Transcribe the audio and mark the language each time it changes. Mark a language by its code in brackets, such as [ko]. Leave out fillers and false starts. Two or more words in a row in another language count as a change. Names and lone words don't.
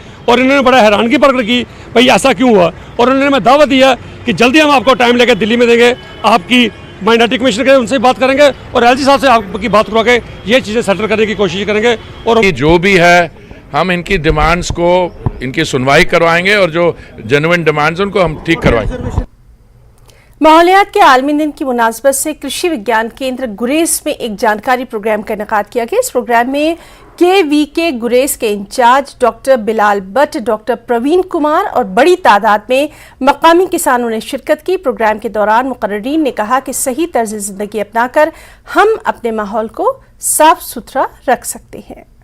[ur] اور انہوں نے بڑا حیرانگی پرکٹ کی بھائی ایسا کیوں ہوا، اور انہوں نے ہمیں دعوت دیا کہ جلدی ہم آپ کو ٹائم لے کے دلی میں دیں گے، آپ کی [en] minority commission [ur] کے ان سے بات کریں گے اور ایل جی صاحب سے آپ کی بات کروا کے یہ چیزیں سیٹل کرنے کی کوشش کریں گے۔ اور جو بھی ہے ہم ان کی ڈیمانڈز کو، ان کی سنوائی کروائیں گے اور جو [en] genuine demands [ur] ان کو ہم ٹھیک کروائیں گے۔ ماحولیات کے عالمی دن کی مناسبت سے کرشی وگیان کیندر گریز میں ایک جانکاری پروگرام کا انعقاد کیا گیا۔ اس پروگرام میں کے گریز کے انچارج ڈاکٹر بلال بٹ، ڈاکٹر پروین کمار اور بڑی تعداد میں مقامی کسانوں نے شرکت کی۔ پروگرام کے دوران مقررین نے کہا کہ صحیح طرز زندگی اپنا کر ہم اپنے ماحول کو صاف ستھرا رکھ سکتے ہیں۔